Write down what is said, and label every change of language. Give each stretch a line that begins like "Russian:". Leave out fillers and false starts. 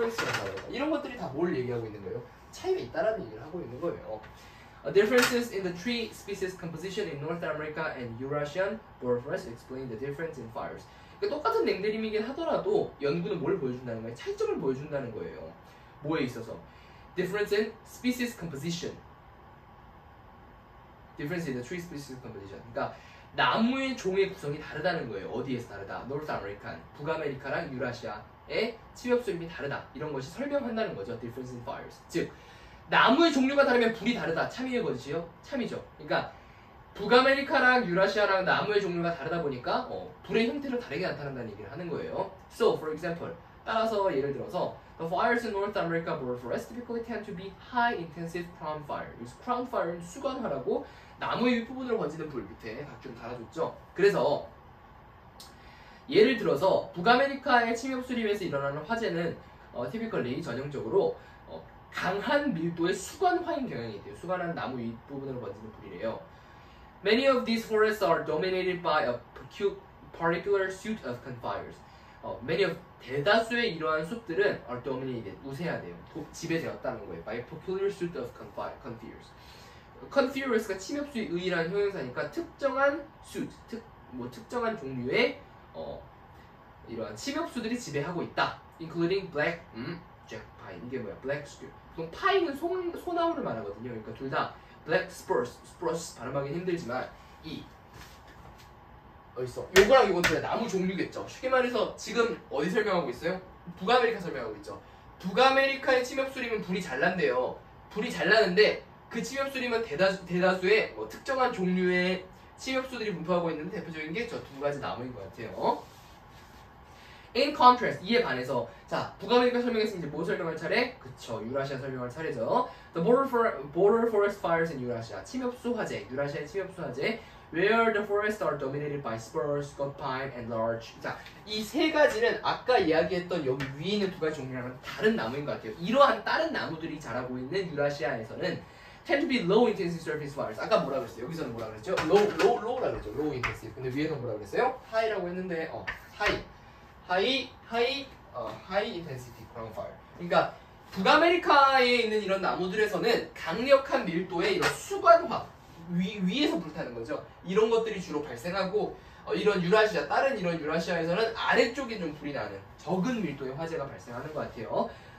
Korean: difference라는 단어가. 이런 것들이 다 뭘 얘기하고 있는 거예요? 차이가 있다라는 얘기를 하고 있는 거예요.
English: Differences in the tree species composition in North America and Eurasian boreal forest explain the difference in fires.
Korean: 그러니까 똑같은 냉대림이긴 하더라도 연구는 뭘 보여준다는 거예요? 차이점을 보여준다는 거예요. 뭐에 있어서?
English: Difference in species composition. Difference in the tree species composition.
Korean: 그러니까 나무의 종의 구성이 다르다는 거예요. 어디에서 다르다? North American, 북아메리카랑 유라시아의 침엽수림이 다르다. 이런 것이 설명한다는 거죠.
English: Difference in fires.
Korean: 즉 나무의 종류가 다르면 불이 다르다. 참이의 것이요? 참이죠. 그러니까 북아메리카랑 유라시아랑 나무의 종류가 다르다 보니까 불의 형태로 다르게 나타난다는 얘기를 하는 거예요.
English: So, for example,
Korean: 따라서 예를 들어서
English: The fires in North America boreal forest typically tend to be high-intensive crown fire.
Korean: 여기서 crown fire는 수관화라고 나무의 윗부분으로 번지는 불 밑에 각좀 달아줬죠. 그래서 예를 들어서 북아메리카의 침엽수림에서 일어나는 화재는 typically 전형적으로 강한 밀도의 수관화인 경향이 있대요. 수관한 나무 윗부분으로 번지는 불이래요.
English: Many of these forests are dominated by a particular suite of conifers.
Korean: 대다수의 이러한 숲들은
English: are dominated,
Korean: 우세하대요. 지배되었다는 거예요.
English: by a peculiar suite of conifers.
Korean: coniferous가 침엽수의 의라는 형용사니까 특정한 suite, 특정한 종류의 이러한 침엽수들이 지배하고 있다.
English: including black, jack pine.
Korean: 이게 뭐야? black spruce. 보통 파인은 소나무를 말하거든요. 그러니까 둘 다 black spruce 발음하기 힘들지만 어딨어? 요거랑 요건 다 나무 종류겠죠. 쉽게 말해서 지금 어디 설명하고 있어요? 북아메리카 설명하고 있죠. 북아메리카의 침엽수림은 불이 잘 난대요. 불이 잘 나는데 그 침엽수림은 대다수의 특정한 종류의 침엽수들이 분포하고 있는데 대표적인 게 저 두 가지 나무인 것 같아요.
English: In contrast,
Korean: 이에 반해서 자 북아메리카 설명했으면 이제 뭐 설명할 차례? 그쵸, 유라시아 설명할 차례죠.
English: The boreal forest fires in Eurasia.
Korean: 침엽수 화재, 유라시아의 침엽수 화재
English: where the forests are dominated by spruce, gudpine, and larch.
Korean: 자, 이 세 가지는 아까 이야기했던 여기 위에 있는 두 가지 종류랑은 다른 나무인 것 같아요. 이러한 다른 나무들이 자라고 있는 유라시아에서는
English: tend to be low intensity surface fires.
Korean: 아까 뭐라 그랬어요? 여기서는 뭐라 그랬죠? low라 그랬죠. low intensity. 근데 위에서는 뭐라 그랬어요? high라고 했는데
English: high intensity ground fire.
Korean: 그러니까 북아메리카에 있는 이런 나무들에서는 강력한 밀도의 이런 수관화 위에서 불타는 거죠. 이런 것들이 주로 발생하고 이런 유라시아, 다른 이런 유라시아에서는 아래쪽에 좀 불이 나는 적은 밀도의 화재가 발생하는 것 같아요.